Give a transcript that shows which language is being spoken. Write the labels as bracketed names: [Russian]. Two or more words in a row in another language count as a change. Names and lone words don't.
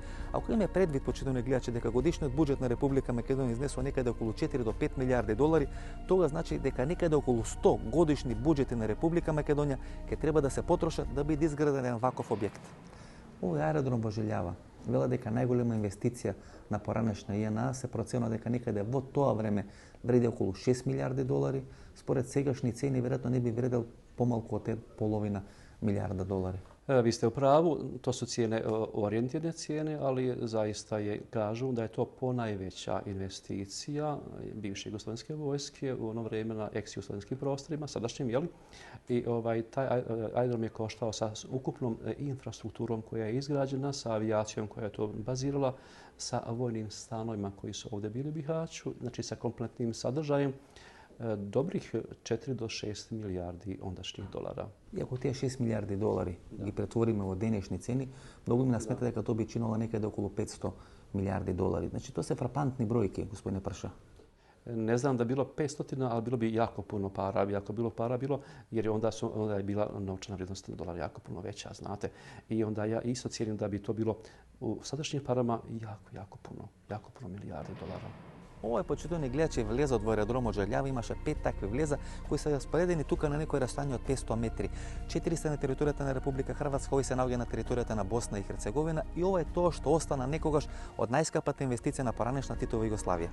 [Macedonian] Ако имаме предвид, почитувани гледачи, дека годишниот буџет на Република Македонија изнесува некаде околу 4 до 5 милиарди долари, тога значи дека некаде околу 100 годишни буџети на Република Македонија ќе треба да се потрошат да биде изграден еден ваков објект. Овој аеродром во Желјава вела дека најголема инвестиција на поранешна ЈНА се проценува дека некаде во тоа време вреди околу 6 милиарди долари, според сегашни цени веројатно не би вредел помалку од половина милиарда долари. [Bosnian] Vi ste u pravu, to su cijene, orijentirane cijene, ali zaista kažu da je to ponajveća investicija bivše jugoslovenske vojske u ono vrijeme na ex-jugoslovenskim prostorima, sadašnjim, jeli? I taj aerodrom je koštao sa ukupnom infrastrukturom koja je izgrađena, sa avijacijom koja je to bazirala, sa vojnim stanovima koji su ovdje bili u Bihaću, znači sa kompletnim sadržajem, dobrih 4 do 6 milijardi ondašnjih dolara. [Macedonian] И ако тие 6 милиарди долари ги претвориме во денешни цени, многу ми смета дека тоа би чинило некаде околу 500 милиарди долари. Значи тоа се фрапантни бројки, господине Прша. [Bosnian] Ne znam da bilo 500, ali bilo bi jako puno para. Ako bilo para bilo, jer onda je bila novčana vrijednost dolara jako puno veća, znate. I onda ja isto cijenim da bi to bilo u sadašnjim parama jako puno milijardi dolara. [Macedonian] Овој почитувани гледачи влезот во аеродромот Желјава имаше 5 такви влеза кои се распоредени тука на некој растојање од 500 метри. 400 на територијата на Република Хрватска, овој се наоѓа на територијата на Босна и Херцеговина и ова е тоа што остана некогаш од најскапата инвестиција на поранешна Титова Југославија.